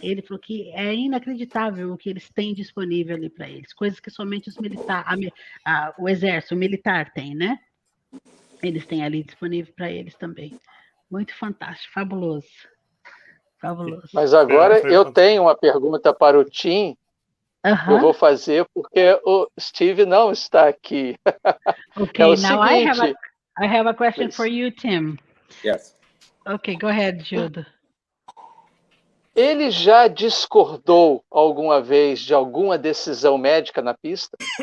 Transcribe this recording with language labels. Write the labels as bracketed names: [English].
[Portuguese] Ele falou que é inacreditável o que eles têm disponível ali para eles, coisas que somente os militares, o exército, o militar tem, né? Eles têm ali disponível para eles também. Muito fantástico, fabuloso. Fabuloso. Mas agora eu tenho uma pergunta para o Tim. Eu vou fazer porque o Steve não está aqui. [English] Okay, [Portuguese] é o [English] now [Portuguese] seguinte, [English] I have a question for you, Tim. Yes. Okay, go ahead, Jude. [Portuguese] Ele já discordou alguma vez de alguma decisão médica na pista?